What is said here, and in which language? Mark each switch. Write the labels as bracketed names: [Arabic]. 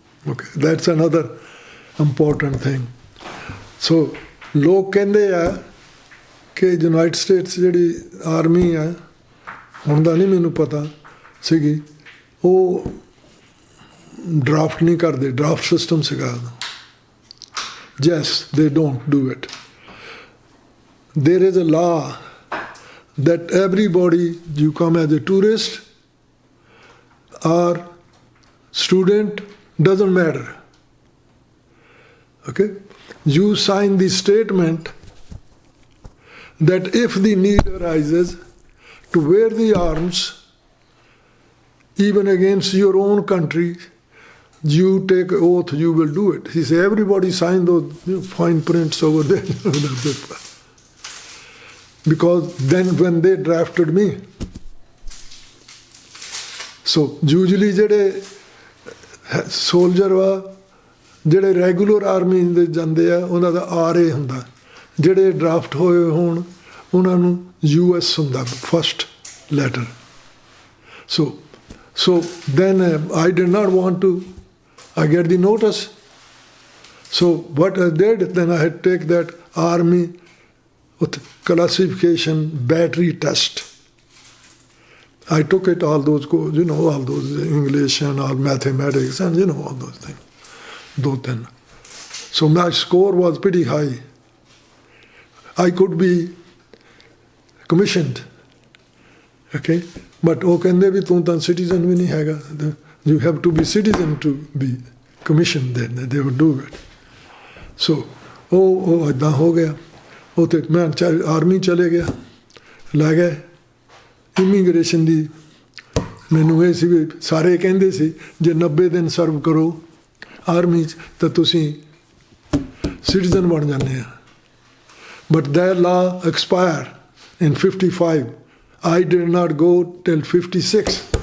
[English] Okay, that's another important thing. [Punjabi] ਸੋ ਲੋਕ ਕਹਿੰਦੇ ਆ ਕਿ ਯੂਨਾਈਟਡ ਸਟੇਟਸ ਜਿਹੜੀ ਆਰਮੀ ਆ, ਹੁਣ ਦਾ ਨਹੀਂ ਮੈਨੂੰ ਪਤਾ ਸੀਗੀ, ਉਹ ਡਰਾਫਟ ਨਹੀਂ ਕਰਦੇ, ਡਰਾਫਟ ਸਿਸਟਮ ਸੀਗਾ। [English] Yes, they don't do it. There is a law that everybody, you come as a tourist or student, doesn't matter. Okay? You sign the statement that if the need arises to wear the arms, even against your own country, you take oath, you will do it. He said, everybody sign those fine prints over there. Because then when they drafted me, so usually [Punjabi] ਜਿਹੜੇ soldier ਵਾ, ਜਿਹੜੇ regular army ਦੇ ਜਾਂਦੇ ਆ, ਉਹਨਾਂ ਦਾ RA ਹੁੰਦਾ। ਜਿਹੜੇ draft ਹੋਏ ਹੋਣ ਉਹਨਾਂ ਨੂੰ US ਹੁੰਦਾ first letter. [English] So then I did not want to, I get the notice. So what I did, then I had to take that army with classification battery test. I took it, all those, all those English and all mathematics and all those things. So my score was pretty high. I could be commissioned. Okay? [Punjabi] But ਉਹ ਕਹਿੰਦੇ ਵੀ ਤੂੰ ਤਾਂ citizen ਵੀ ਨਹੀਂ ਹੈਗਾ। [English] You have to be citizen to be commissioned, then they would do it. [Punjabi] So ਉਹ ਇੱਦਾਂ ਹੋ ਗਿਆ। ਉਹ ਤੇ ਮੈਂ ਆਰਮੀ ਚਲੇ ਗਿਆ, ਲੈ ਗਏ ਇਮੀਗ੍ਰੇਸ਼ਨ ਦੀ। ਮੈਨੂੰ ਇਹ ਸੀ ਵੀ ਸਾਰੇ ਕਹਿੰਦੇ ਸੀ ਜੇ 90 ਦਿਨ ਸਰਵ ਕਰੋ ਆਰਮੀ 'ਚ ਤਾਂ ਤੁਸੀਂ ਸਿਟੀਜ਼ਨ ਬਣ ਜਾਂਦੇ ਆ। [English] But that law expired in 55. I did not go till 56.